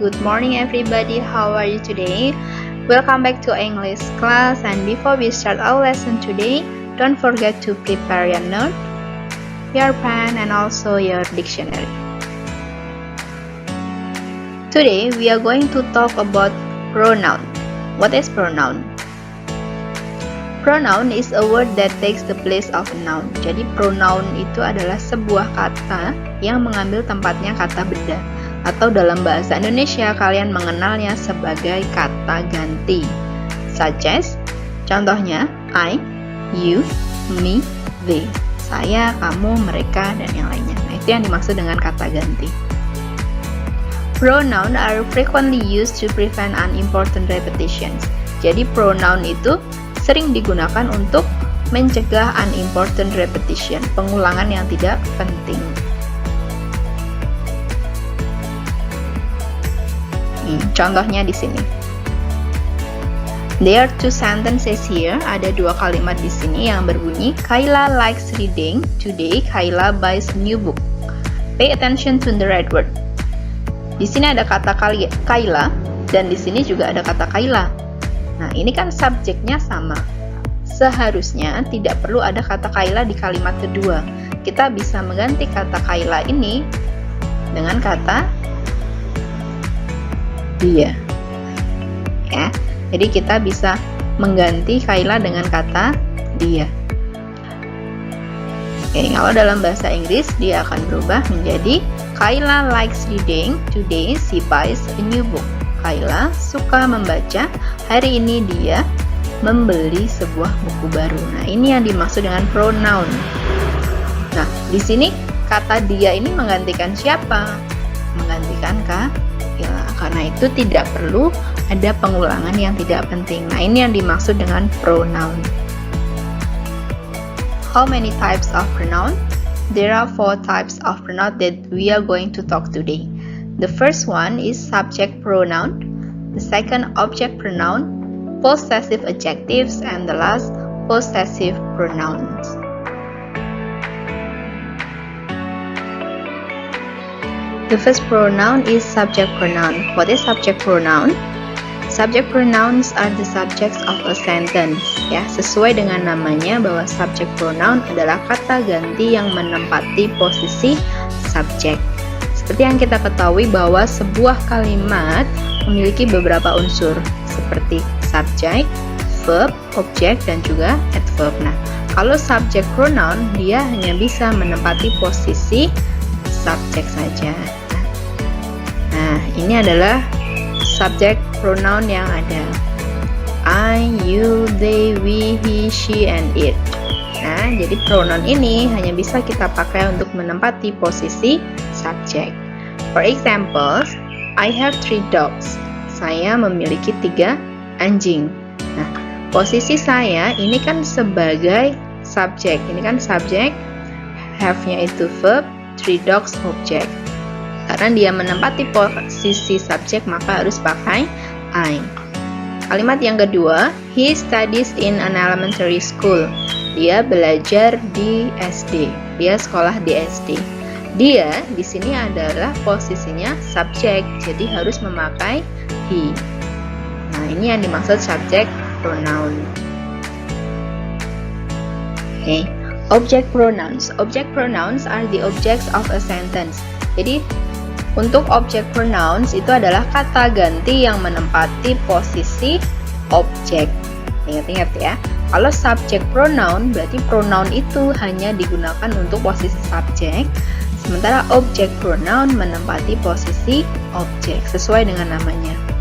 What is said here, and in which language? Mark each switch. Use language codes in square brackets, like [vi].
[en] Good morning everybody, how are you today? Welcome back to English class, and before we start our lesson today, don't forget to prepare your note, your pen, and also your dictionary. Today we are going to talk about pronoun. What is pronoun? Pronoun is a word that takes the place of a noun. [id] Jadi pronoun itu adalah sebuah kata yang mengambil tempatnya kata benda. Atau dalam bahasa Indonesia kalian mengenalnya sebagai kata ganti. [en] Such as, contohnya, I, you, me, they. [id] Saya, kamu, mereka, dan yang lainnya. Nah, itu yang dimaksud dengan kata ganti. [en] Pronoun are frequently used to prevent unimportant repetitions. [id] Jadi pronoun itu sering digunakan untuk mencegah [en] unimportant repetition, [id] pengulangan yang tidak penting. Contohnya di sini. [en] There are two sentences here. [id] Ada dua kalimat di sini yang berbunyi, [en] Kayla likes reading. Today, Kayla buys a new book. Pay attention to the right word. [id] Di sini ada kata Kayla dan di sini juga ada kata Kayla. Nah, ini kan subjeknya sama. Seharusnya tidak perlu ada kata Kayla di kalimat kedua. Kita bisa mengganti kata Kayla ini dengan kata dia. Ya. Jadi kita bisa mengganti Kayla dengan kata dia. Oke, kalau dalam bahasa Inggris dia akan berubah menjadi Kayla [en] likes reading. Today she buys a new book. [id] Kayla suka membaca, hari ini dia membeli sebuah buku baru. Nah, ini yang dimaksud dengan pronoun. Nah, di sini kata dia ini menggantikan siapa? Menggantikan Kayla. Karena itu tidak perlu ada pengulangan yang tidak penting. Nah, ini yang dimaksud dengan pronoun. [en] How many types of pronoun? There are 4 types of pronoun that we are going to talk today. The first one is subject pronoun, the second object pronoun, possessive adjectives, and the last possessive pronouns. The first pronoun is subject pronoun. What is subject pronoun? Subject pronouns are the subjects of a sentence. [id] Ya, sesuai dengan namanya bahwa subject pronoun adalah kata ganti yang menempati posisi subjek. Seperti yang kita ketahui bahwa sebuah kalimat memiliki beberapa unsur seperti subject, verb, object, dan juga adverb. Nah, kalau subject pronoun dia hanya bisa menempati posisi subjek saja. Nah, ini adalah subject pronoun yang ada. [en] I, you, they, we, he, she, and it. [id] Nah, jadi pronoun ini hanya bisa kita pakai untuk menempati posisi subjek. [en] For example, I have 3 dogs. [id] Saya memiliki 3 anjing. Nah, posisi saya ini kan sebagai subjek. Ini kan subjek, have-nya itu verb, [en] 3 dogs [id] object. Karena dia menempati posisi subjek, maka harus pakai I. Kalimat yang kedua, [en] he studies in an elementary school. [id] Dia belajar di SD. Dia sekolah di SD. Dia di sini adalah posisinya subjek, jadi harus memakai he. Nah, ini yang dimaksud subject pronoun. [en] Okay. Object pronouns. Object pronouns are the objects of a sentence. [id] Jadi untuk object pronouns itu adalah kata ganti yang menempati posisi objek. Ingat-ingat ya. Kalau subject pronoun berarti pronoun itu hanya digunakan untuk posisi subjek, sementara object pronoun menempati posisi objek sesuai dengan namanya.